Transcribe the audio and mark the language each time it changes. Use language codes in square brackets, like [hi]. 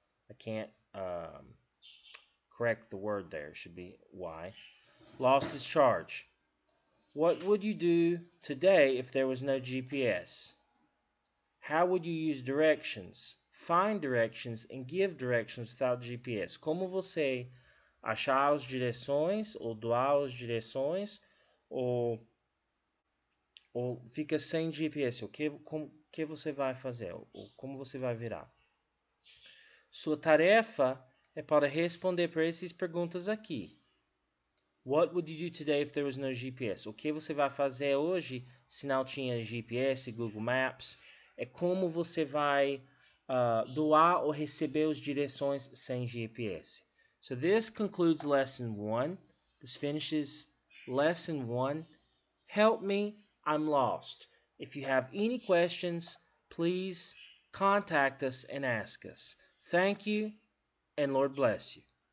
[en] I can't correct the word there. It should be Y. Lost its charge. What would you do today if there was no GPS? How would you use directions? Find directions and give directions without GPS. [pt] Como você achar as direções ou doar as direções ou fica sem GPS? O que você vai fazer? Ou como você vai virar? Sua tarefa é para responder para essas perguntas aqui. [en] What would you do today if there was no GPS? [pt] O que você vai fazer hoje se não tinha GPS, Google Maps? É como você vai doar ou receber as direções sem GPS. [en] So this concludes lesson 1. This finishes lesson 1. Help me, I'm lost. If you have any questions, please contact us and ask us. Thank you, and Lord bless you.